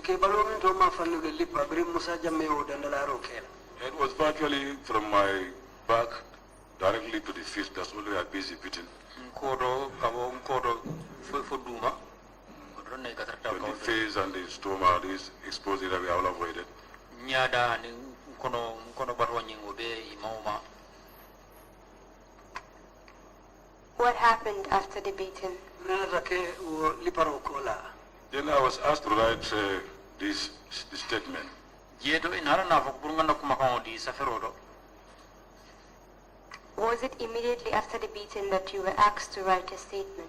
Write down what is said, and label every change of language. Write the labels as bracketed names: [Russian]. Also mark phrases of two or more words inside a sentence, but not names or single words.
[English] It was virtually from my back directly to the feet. That's only a busy beating. But the face and the stomach, this exposed area we all avoided. [Acoli] nyada ni kono barwa nyingo be imoma. [English] What happened after the beating? Then I was asked to write this statement. Was it immediately after the beating that you were asked to write a statement?